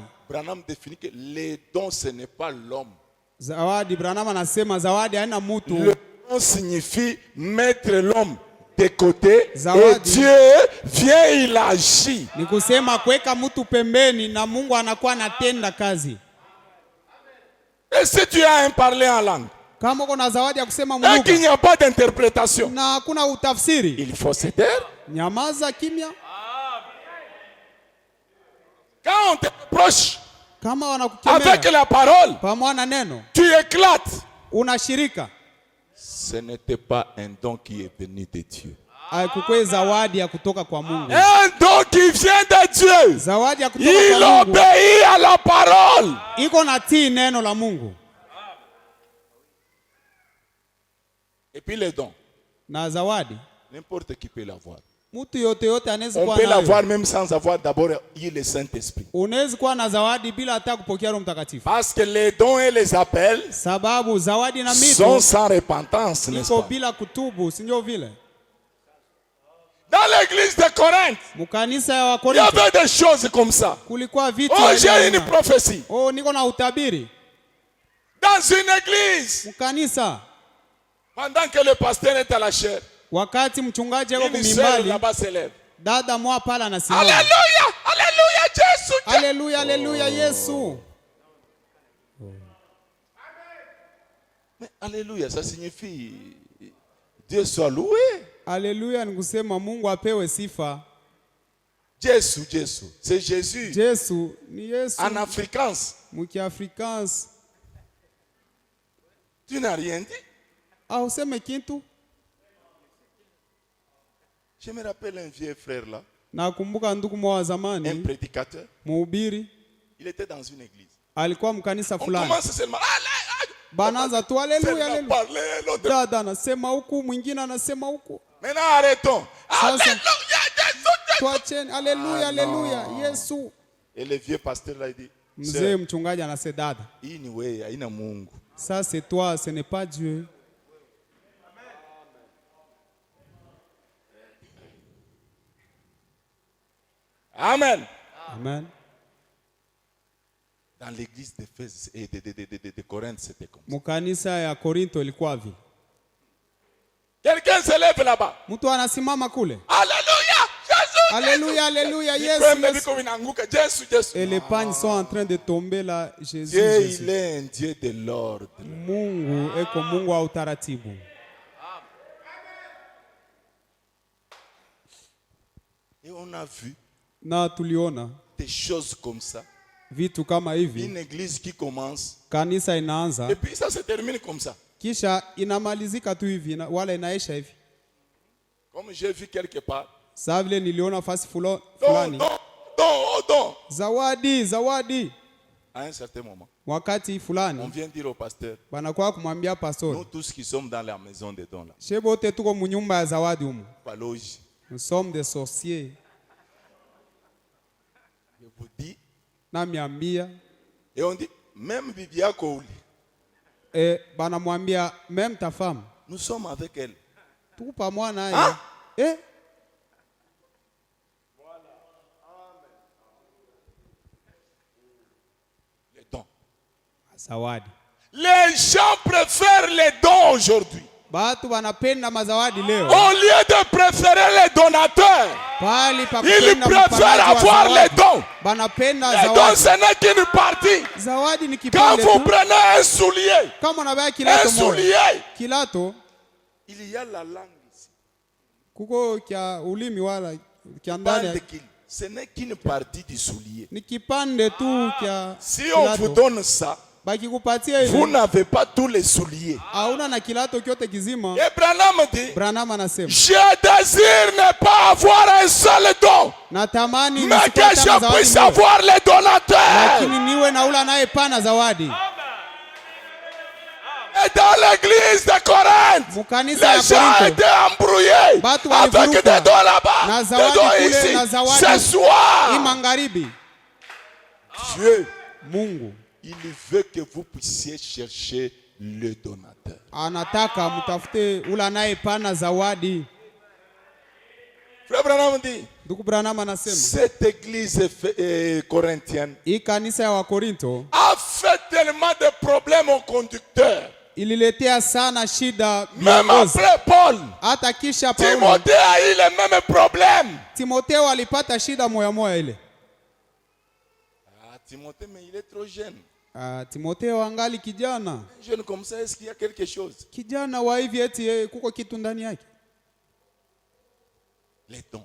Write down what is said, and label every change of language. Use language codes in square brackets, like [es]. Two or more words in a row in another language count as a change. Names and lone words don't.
[fr] Branham définit que les dons, ce n'est pas l'homme. [sw] Zawadi, Branham anasema zawadi haina mutu. [fr] Le don signifie mettre l'homme de côté [sw] Zawadi. [fr] et Dieu vient, il agit. [sw] Ni kusema kuweka mtu pembeni na Mungu anakuwa anatenda kazi. [fr] Et si tu as un parler en langue [sw] Kama uko na zawadi ya kusema [fr] et qu'il [sw] Mungu [fr] n'y a pas d'interprétation, [sw] na hakuna utafsiri, [fr] il faut se taire. [sw] nyamaza kimya. [fr] Quand on te reproche [sw] Kama [fr] avec [sw] wanakukemea [fr] la parole, [sw] pamoja na neno, [fr] tu éclates. [sw] unashirika, [fr] Ce n'était pas un don qui est venu de Dieu. [sw] haikukuwa zawadi ya kutoka kwa Mungu. [fr] Un don qui vient de Dieu. [sw] Zawadi ya kutoka [fr] Il [sw] kwa Mungu [fr] obéit à la parole. [sw] iko na tii neno la Mungu. [fr] Et puis les dons, [sw] Na zawadi [fr] n'importe qui peut l'avoir. [sw] mtu yote anaweza [fr] On [sw] kuwa [fr] peut [sw] nayo. [fr] l'avoir même sans avoir d'abord eu le Saint-Esprit. [sw] Unaweza kuwa na zawadi bila hata kupokea Roho Mtakatifu, [fr] Parce que les dons et les appels [sw] sababu zawadi na [fr] sont [sw] mito [fr] sans repentance, n'est-ce [sw] iko [fr] pas? [sw] bila kutubu, si ndio vile? [fr] Dans l'église de Corinthe, [sw] Mkanisa ya [fr] il y [sw] Wakorintho [fr] avait des choses comme ça. [sw] kulikuwa vitu [fr] Oh, [sw] ya [fr] j'ai [sw] aina. [fr] une prophétie. [sw] Niko na utabiri. [fr] Dans une église, [sw] Mkanisa [fr] pendant que le pasteur est à la chair, [sw] wakati mchungaji yuko [fr] une sœur [sw] kumimbali, [fr] là-bas s'élève. [sw] dada mwa pala anasimama. [fr] Alléluia! Alléluia! Jésus! [sw] Haleluya, haleluya Yesu. [fr] Mais Alléluia, ça signifie Dieu soit loué. [sw] Haleluya ni kusema Mungu apewe sifa. [fr] Jésus, Jésus. C'est Jésus. [sw] Yesu ni Yesu. [fr] En afrikaans. [sw] Mkiafrikaans. [fr] Tu n'as rien dit. [sw] Useme kintu. [fr] Je me rappelle un vieux frère là, [sw] Nakumbuka ndugu mwa wa [fr] un [sw] zamani, [fr] prédicateur. [sw] mhubiri, [fr] Il était dans une église. [sw] alikuwa mkanisa [fr] On [sw] fulani. [fr] commence seulement. [sw] Banaanza tu haleluya, [fr] Celle-là [sw] haleluya. [fr] parlait, l'autre. [sw] Dada anasema huku, mwingine anasema huku. [fr] Maintenant arrêtons. Alléluia, Jésus. [sw] Tuacheni, haleluya, haleluya Yesu. [fr] Et le vieux pasteur là, il dit, [sw] Mzee [fr] Sœur, [sw] mchungaji anasema dada, hii ni wewe, haina Mungu. [fr] ça c'est toi, ce n'est pas Dieu. Amen. [sw] Amen. [fr] Dans l'église d'Éphèse et de Corinthe, c'était comme ça. [sw] Mkanisa ya Korinto ilikuwa vile. [fr] Quelqu'un se lève là-bas. [sw] Mtu anasimama kule. [fr] Alléluia, Jésus. Alléluia, alléluia, [sw] Yesu, Yesu. [fr] Et les pagnes sont en train de tomber là, Jésus, Dieu, Jésus. il est un Dieu de l'ordre. [sw] Mungu eko Mungu wa utaratibu. [fr] Et on a vu [sw] Na tuliona [fr] des choses comme ça. [sw] vitu kama hivi, [fr] Une église qui commence [sw] kanisa inaanza [fr] et puis ça se termine comme ça. [sw] kisha inamalizika tu hivi wala inaisha hivi. [fr] Comme j'ai vu quelque part. [sw] Sasa vile niliona fasi [fr] Don, [sw] fulani, [fr] don. [sw] zawadi, zawadi. [fr] À un certain moment, [sw] Wakati [fr] on [sw] fulani [fr] vient dire au pasteur, [sw] banakuwa kumwambia [fr] nous [sw] pastori, [fr] tous qui sommes dans la maison des dons là, [sw] shebote tuko munyumba ya zawadi humu. [fr] pas loge. Nous sommes des sorciers. Je vous dis, [sw] Na miambia [fr] et on dit, même Bibia Kouli, [sw] banamwambia [fr] même ta femme nous sommes avec elle. [sw] tuko pamoja naye. [fr] Ah? Les dons. [sw] Zawadi. [fr] Les gens préfèrent les dons aujourd'hui. [sw] Batu banapenda mazawadi leo. [fr] Au lieu de préférer les donateurs, [sw] Pali pa [fr] ils [sw] kupenda [fr] préfèrent [sw] mpanaji wa [fr] avoir les [sw] zawadi. [fr] dons. [sw] Banapenda [fr] Les dons, [sw] zawadi. [fr] ce n'est qu'une partie. [sw] Zawadi ni [fr] Quand [sw] kipande [fr] vous [sw] tu. [fr] prenez un soulier, [sw] Kama unabaya [fr] un [sw] kilato moja. [fr] soulier, [sw] Kilato [fr] il y a la langue ici. [sw] kuko kya ulimi wala kya [fr] Bande [sw] ndani [fr] qu'il. ce n'est qu'une partie du soulier. [sw] Ni kipande tu kya [fr] Si on vous donne ça, [sw] bakikupatia [fr] vous [sw] ile [fr] n'avez pas tous les souliers. [sw] hauna na kilato kyote kizima. [fr] Et Branham dit, [sw] Branham anasema [fr] je désire ne pas avoir un seul don, [sw] natamani [fr] mais que [sw] nisipate [fr] je [sw] zawadi [fr] puisse [sw] moja, [fr] avoir les donateurs. [sw] lakini niwe na ule anayepana zawadi. [fr] Et dans l'église de Corinthe, [sw] Mukanisa ya [fr] les gens [sw] Korinto [fr] étaient embrouillés [sw] batu [fr] avec [sw] walivuruka [fr] des dons là-bas, [sw] na [fr] des [sw] zawadi [fr] dons [sw] kule [fr] ici. [sw] na [fr] Ce [sw] zawadi [fr] soir, [sw] hii magharibi. [fr] Dieu, [sw] Mungu [fr] il veut que vous puissiez chercher le donateur. [sw] anataka mtafute ule anayepana zawadi. [fr] Frère Branham dit, [sw] Ndugu Branham anasema [fr] cette église corinthienne [sw] hii kanisa ya Wakorinto [fr] a fait tellement de problèmes aux conducteurs. [sw] ililetea sana shida [fr] Même [sw] viongozi. [fr] après Paul, [sw] Hata kisha Paulo, [fr] Timothée a eu les mêmes problèmes. [sw] Timotheo alipata shida moya moya ile. [fr] Ah, Timothée, mais il est trop jeune. [sw] Timotheo angali kijana. [fr] Un jeune comme ça, est-ce qu'il y a quelque chose? [sw] Kijana wa hivi eti kuko kitu ndani yake. [fr] Les dons,